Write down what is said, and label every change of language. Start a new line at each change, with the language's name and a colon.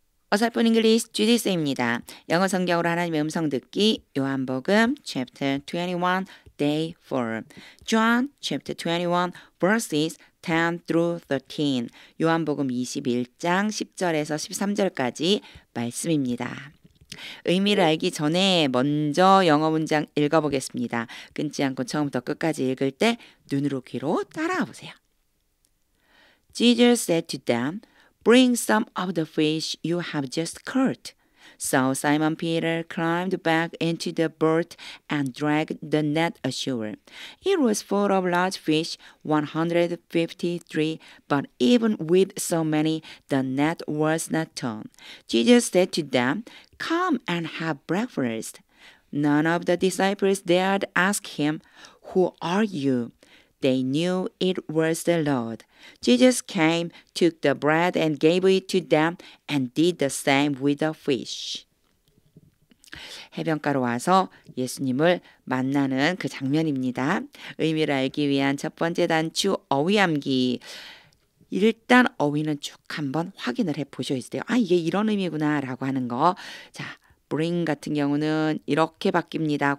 Korean: 어설픈 잉글리시 주디스입니다. 영어 성경으로 하나님의 음성 듣기 요한복음
English: chapter 21 day 4 John chapter 21 verses 10 through 13
Korean: 요한복음 21장 10절에서 13절까지 말씀입니다. 의미를 알기 전에 먼저 영어 문장 읽어보겠습니다. 끊지 않고 처음부터 끝까지 읽을 때 눈으로 귀로 따라와 보세요.
English: Jesus said to them, Bring some of the fish you have just caught. So Simon Peter climbed back into the boat and dragged the net ashore. It was full of large fish, 153, but even with so many, the net was not torn. Jesus said to them, Come and have breakfast. None of the disciples dared ask him, Who are you? They knew it was the Lord. Jesus came, took the bread and gave it to them, and did the same with the fish.
Korean: 해변가로 와서 예수님을 만나는 그 장면입니다. 의미를 알기 위한 첫 번째 단추 어휘암기. 일단 어휘는 쭉 한번 확인을 해보셔야 돼요. 아, 이게 이런 의미구나 라고 하는 거. 자, bring 같은 경우는 이렇게 바뀝니다.